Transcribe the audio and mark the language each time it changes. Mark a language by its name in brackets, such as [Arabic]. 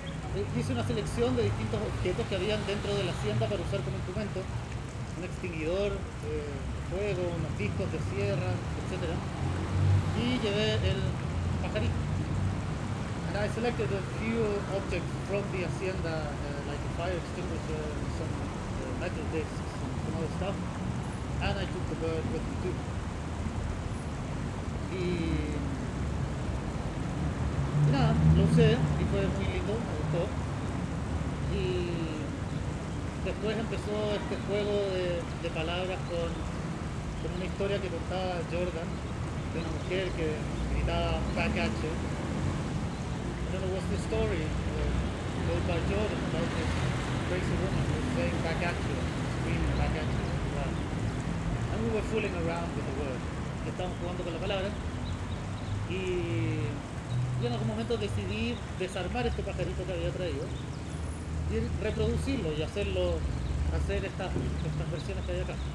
[Spanish] Hice una selección de distintos objetos que habían dentro de la hacienda para usar como instrumento. Un extinguidor, fuego, unos discos de sierra, etc. Y llevé el pajarito. [English] And I selected a few objects from the hacienda, like a fire extinguisher, some metal discs, and some other stuff. And I took the bird with me too. [Spanish] Y nada, lo usé y fue muy lindo, me gustó. Y después empezó este juego de palabras con una historia que contaba Jordan, de una mujer que gritaba "Pacacho". [English] I don't know what's the story told by Jordan about this crazy woman who was saying "Pacacho", screaming "Pacacho". And we were fooling around with the word. [Spanish] Estábamos jugando con la palabra. Y en algún momento decidí desarmar este pajarito que había traído y reproducirlo y hacer estas versiones que hay acá.